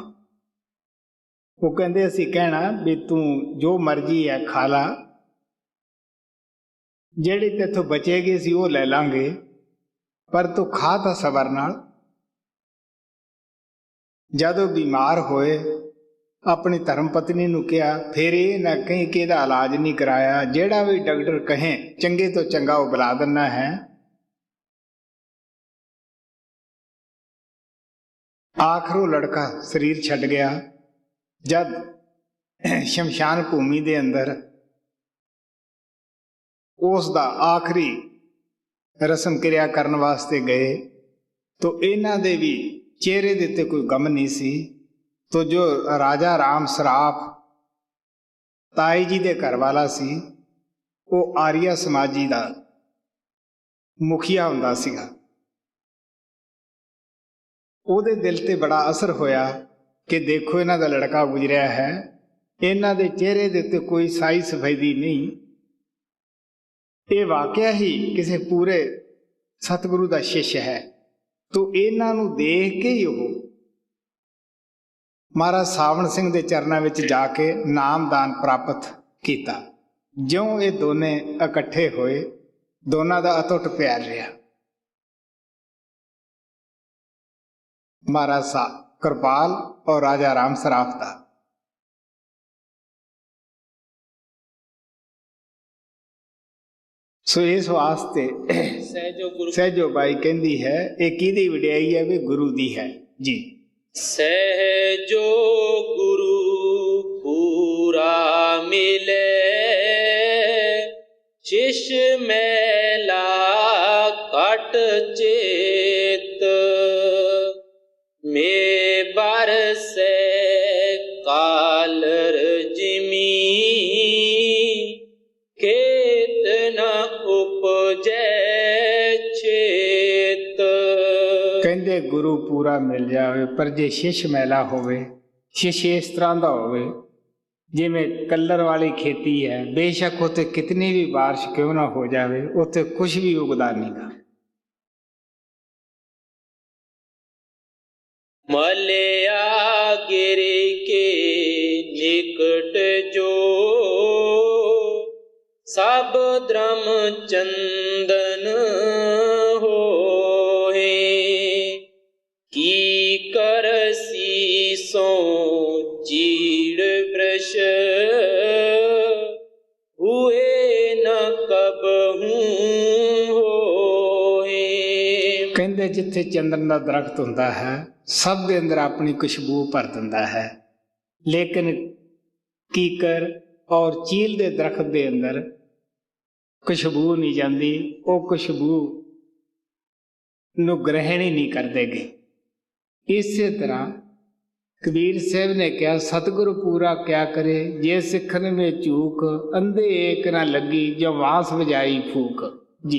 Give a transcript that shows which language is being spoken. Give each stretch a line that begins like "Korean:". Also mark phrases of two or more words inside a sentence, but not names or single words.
Punjabi: ਵੋ ਕਹੰਦੇ ਅਸੀ ਕਹਿਣਾ ਭੀ ਤੂ ਜੋ ਮਰਜ਼ੀ ਹੈ ਖਾ ਲਾ, ਜਿਹੜੀ ਤੈਥੋਂ ਬਚੇਗੀ ਅਸੀ ਵੋ ਲੈ ਲਾਂਗੇ, ਪਰ ਤੂ ਖਾ ਤਾਂ ਸਬਰ ਨਾਲ। ਜਦ ਵੋ ਬੀਮਾਰ ਹੋਏ ਅਪਣੀ ਧਰਮ ਪਤਨੀ ਨੂੰ ਕਿਹਾ, ਫਿਰ ਯੇ ਨਾ ਕਹੀਂ ਕਿ ਇਹਦਾ ਇਲਾਜ ਨਹੀਂ ਕਰਾਇਆ, ਜਿਹੜਾ ਭੀ ਡਾਕਟਰ ਕਹੇ ਚੰਗੇ ਤੋਂ ਚੰਗਾ ਵੋ ਬੁਲਾ ਦੇਣਾ ਹੈ। ਆਖ਼ਿਰ ਵੋ ਲੜਕਾ ਸਰੀਰ ਛੱਡ ਗਿਆ। ਜਦ ਸ਼ਮਸ਼ਾਨ ਭੂਮੀ ਦੇ ਅੰਦਰ ਉਸਦਾ ਆਖ਼ਰੀ ਰਸਮ ਕਿਰਿਆ ਕਰਨ ਵਾਸਤੇ ਗਏ तो ਇਹਨਾਂ ਦੇ ਵੀ ਚਿਹਰੇ ਦੇ ਉੱਤੇ ਕੋਈ ਗਮ ਨਹੀਂ ਸੀ। ਤੋ ਜੋ ਰਾਜਾ ਰਾਮ ਸਰਾਫ਼ ਤਾਈ ਜੀ ਦੇ ਘਰ ਵਾਲਾ ਸੀ ਉਹ ਆਰੀਆ ਸਮਾਜੀ ਦਾ ਮੁਖੀਆ ਹੁੰਦਾ ਸੀਗਾ। ਉਹਦੇ ਦਿਲ ਤੇ ਬੜਾ ਅਸਰ ਹੋਇਆ ਕਿ ਦੇਖੋ ਇਹਨਾਂ ਦਾ ਲੜਕਾ ਗੁਜ਼ਰਿਆ ਹੈ, ਇਹਨਾਂ ਦੇ ਚਿਹਰੇ ਦੇ ਉੱਤੇ ਕੋਈ ਸਾਈ ਸਫੈਦੀ ਨਹੀਂ, ਇਹ ਵਾਕਿਆ ਹੀ ਕਿਸੇ ਪੂਰੇ ਸਤਿਗੁਰੂ ਦਾ ਸ਼ਿਸ਼ ਹੈ। ਤੋ ਇਹਨਾਂ ਨੂੰ ਦੇਖ ਕੇ ਹੀ ਉਹ ਮਹਾਰਾਜ ਸਾਵਣ ਸਿੰਘ ਦੇ ਚਰਨਾਂ ਵਿੱਚ ਜਾ ਕੇ ਨਾਮਦਾਨ ਪ੍ਰਾਪਤ ਕੀਤਾ। ਜਿਉਂ ਇਹ ਦੋਨੇ ਇਕੱਠੇ ਹੋਏ, ਦੋਨਾਂ ਦਾ ਅਟੁੱਟ ਪਿਆਰ ਰਿਹਾ।
Hindi: महाराज कृपाल और राजा राम सराफ का। सो इस वास्ते सहजो बाई कहती है
Punjabi: ਏਕ ਕਿਹਦੀ ਵਡਿਆਈ ਹੈ ਭੀ ਗੁਰੂ ਦੀ ਹੈ ਜੀ।
Hindi: सहजो गुरु पूरा मिले शिष मैला कट चेत में बरसे कालर जिमी खेत न उपजै छेत।
Punjabi: ਕਹੰਦੇ ਗੁਰੂ ਪੂਰਾ ਮਿਲ ਜਾਵੇ ਪਰ ਜੇ ਸ਼ਿਸ਼ ਮੈਲਾ ਹੋਵੇ, ਸ਼ਿਸ਼ ਇਸ ਤਰ੍ਹਾਂ ਦਾ ਹੋਵੇ ਜਿਵੇਂ ਕੱਲਰ ਵਾਲੀ ਖੇਤੀ ਹੈ, ਬੇਸ਼ਕ ਉੱਤੇ ਕਿੰਨੀ ਭੀ ਬਾਰਿਸ਼ ਕਿਉਂ ਨਾ ਹੋ ਜਾਵੇ ਉੱਤੇ ਕੁਝ ਭੀ ਉਗਦਾ ਨਹੀਂ ਗਾ।
Hindi: मलया गिर के निकट जो सब द्रम चंदन होए की कर सीसों चीड़ वृष हुए न कबहू होए।
Punjabi: ਕਹੰਦੇ ਜਿੱਥੇ ਚੰਦਨ ਦਾ ਦਰਖ਼ਤ ਹੁੰਦਾ ਹੈ ਸਭ ਦੇ ਅੰਦਰ ਅਪਣੀ ਖ਼ੁਸ਼ਬੂ ਭਰ ਦਿੰਦਾ ਹੈ, ਲੇਕਿਨ ਕੀਕਰ ਔਰ ਚੀਲ ਦੇ ਦਰਖ਼ਤ ਦੇ ਅੰਦਰ ਖ਼ੁਸ਼ਬੂ ਨਹੀਂ ਜਾਤੀ, ਵੋ ਖ਼ੁਸ਼ਬੂ ਨੂ ਗ੍ਰਹਿਣ ਹੀ ਨਹੀਂ ਕਰਤੇ ਗਏ।
Hindi: इस तरह कबीर साहब ने कहा सतगुरु पूरा क्या करे जे सिखन में चूक, अंधे एक ना लगी जो वास बजाई फूक जी।